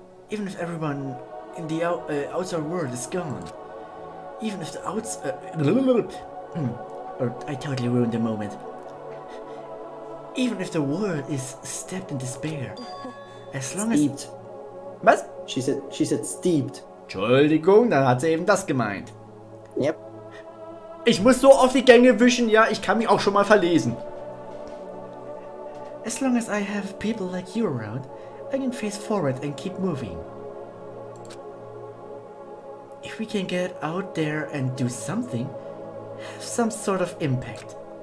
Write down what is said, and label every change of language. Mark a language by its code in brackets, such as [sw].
[en] Even if everyone in the outside world is gone, even if the I totally ruined the moment. Even if the world is steeped in despair, as long as... Steeped. [de] Was? [en] She said steeped. [de] Entschuldigung, dann hat sie eben das gemeint. [en] Yep. [de] Ich muss so auf die Gänge wischen, ja, ich kann mich auch schon mal verlesen. [en] As long as I have people like you around, I can face forward and keep moving. If we can get out there and do something, have some sort of impact.